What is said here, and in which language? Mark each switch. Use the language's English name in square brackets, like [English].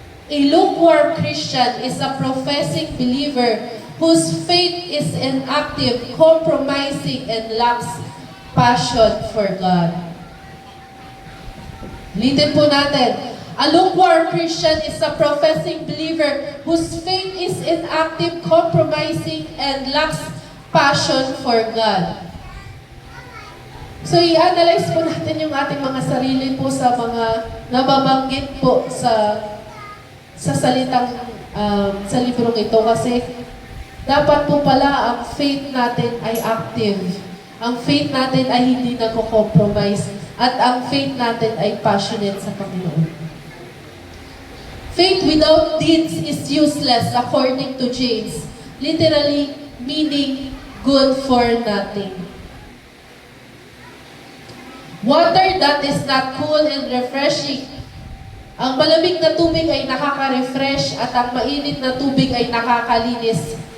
[English] A lukewarm Christian is a professing believer whose faith is inactive, compromising, and lacks passion for God. [Filipino] Ulitin po natin. [English] A lukewarm Christian is a professing believer whose faith is inactive, compromising, and lacks passion for God. [Filipino] So, i-analyze po natin yung ating mga sarili po sa mga nababanggit po sa salitang sa librong ito kasi dapat po pala ang faith natin ay active. Ang faith natin ay hindi nagko-compromise at ang faith natin ay passionate sa Panginoon. [English] Faith without deeds is useless according to James, literally meaning good for nothing. Water that is not cool and refreshing. [Filipino] Ang malamig na tubig ay nakaka-refresh at ang mainit na tubig ay nakakalinis.